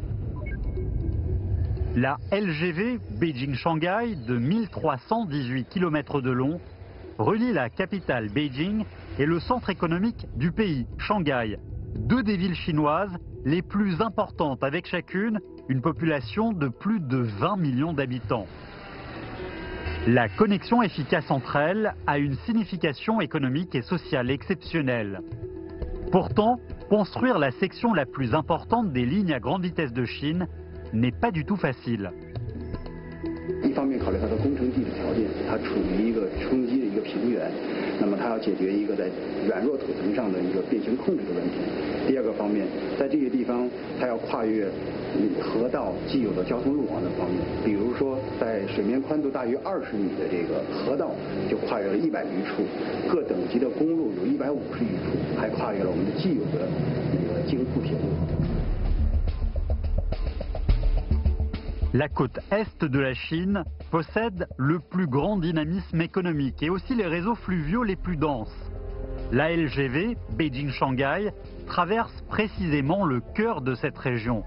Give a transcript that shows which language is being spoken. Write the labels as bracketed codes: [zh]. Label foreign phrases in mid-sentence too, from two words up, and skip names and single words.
[fr] La LGV Beijing-Shanghai de 1318 km de long relie la capitale Beijing et le centre économique du pays, Shanghai, deux des villes chinoises les plus importantes avec chacune une population de plus de 20 millions d'habitants. La connexion efficace entre elles a une signification économique et sociale exceptionnelle. Pourtant, construire la section la plus importante des lignes à grande vitesse de Chine n'est pas du tout facile. [zh] 一方面考虑它的工程地质条件，它处于一个冲击的一个平原，那么它要解决一个在软弱土层上的一个变形控制的问题。第二个方面，在这些地方它要跨越河道既有的交通路网的方面，比如说在水面宽度大于20米的这个河道就跨越了100余处，各等级的公路有150余处，还跨越了我们的既有的那个京沪铁路。 [fr] La côte est de la Chine possède le plus grand dynamisme économique et aussi les réseaux fluviaux les plus denses. La LGV Beijing-Shanghai traverse précisément le cœur de cette région.